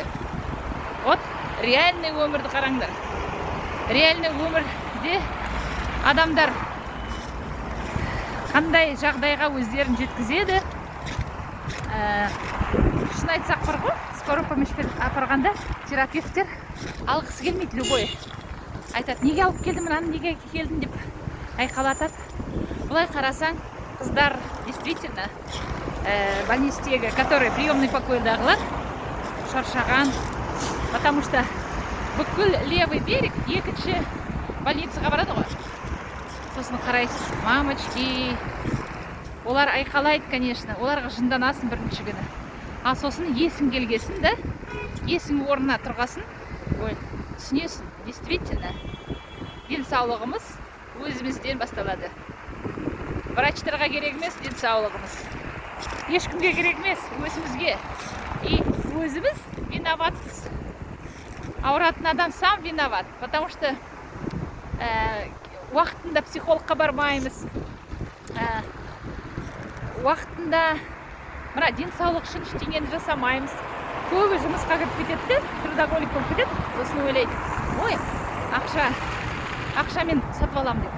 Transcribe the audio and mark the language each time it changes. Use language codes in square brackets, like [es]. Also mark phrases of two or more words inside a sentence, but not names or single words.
[ru] Вот реальный [kk] өмірді қараңдар. Реальный өмірде адамдар қандай жағдайға өздерін жеткізеді. Шын айтсақ бар ғой, [ru] скорый помощьпен [kk] апарғанда терапевттер алғысы келмейді, любой. Айтады, неге алып келдің, мынаны неге келдің деп айқалатады. Бұлай қарасаң, қыздар [ru] действительно больництегі, которые приемный покойдағылар [kk] шаршаған, [ru] потому что [kk] бүкіл [ru] левый берег [kk] екінші больницаға барады ғой. Сосын қарайсыз, мамочки, олар айқалайды, конечно, оларға жынданасың бірінші күні. А сосын есің келгесін, да, есің орнына тұрғасын, ой, түсінесің, действительно, денсаулығымыз өзімізден басталады. Врачтарға керек емес денсаулығымыз. Ешкімге керек емес, өзімізге. И өзіміз виноватпыз. Ауыратын адам [ru] сам виноват, потому что [kk] уақытында психологқа бармаймыз. Уақытында мына денсаулық үшін ештеңені жасамаймыз. Көбі жұмысқа кіріп кетеді, трудоголик болып кетеді. Сосын ойлайды, ой, ақшамен сатып алам деп.